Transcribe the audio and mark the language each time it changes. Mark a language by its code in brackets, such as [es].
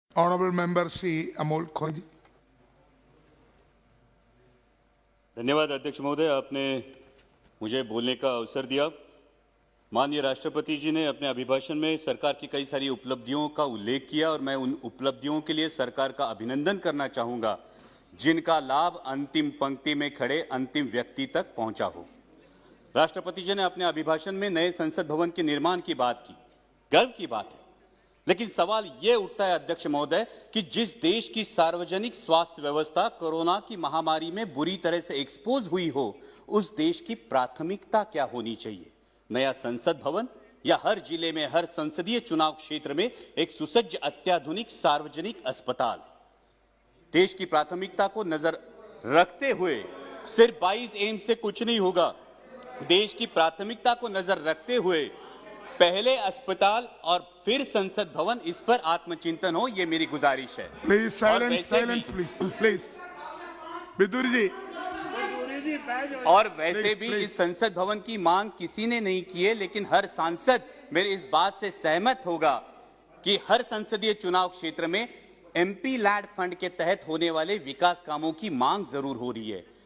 [en] Honorable Member Shri Amol Khori. [hi] धन्यवाद अध्यक्ष महोदय, आपने मुझे बोलने का अवसर दिया। माननीय राष्ट्रपति जी ने अपने अभिभाषण में सरकार की कई सारी उपलब्धियों का उल्लेख किया और मैं उन उपलब्धियों के लिए सरकार का अभिनंदन करना चाहूंगा जिनका लाभ अंतिम पंक्ति में खड़े अंतिम व्यक्ति तक पहुंचा हो। राष्ट्रपति जी ने अपने अभिभाषण में नए संसद भवन के निर्माण की बात की, गर्व की बात है, लेकिन सवाल यह उठता है अध्यक्ष महोदय कि जिस देश की सार्वजनिक स्वास्थ्य व्यवस्था कोरोना की महामारी में बुरी तरह से एक्सपोज हुई हो, उस देश की प्राथमिकता क्या होनी चाहिए? नया संसद भवन या हर जिले में हर संसदीय चुनाव क्षेत्र में एक सुसज्ज अत्याधुनिक सार्वजनिक अस्पताल? देश की प्राथमिकता को नजर रखते हुए सिर्फ 22 एम से कुछ नहीं होगा। देश की प्राथमिकता को नजर रखते हुए पहले अस्पताल और फिर संसद भवन, इस पर आत्मचिंतन हो, ये मेरी गुजारिश है। [en] Please silence, silence, please. [hi] Bidur जी। और वैसे भी इस संसद भवन की मांग किसी ने नहीं की है, लेकिन हर सांसद मेरे इस बात से सहमत होगा कि हर संसदीय चुनाव क्षेत्र में एमपी लैड फंड के तहत होने वाले विकास कामों की मांग जरूर हो रही है।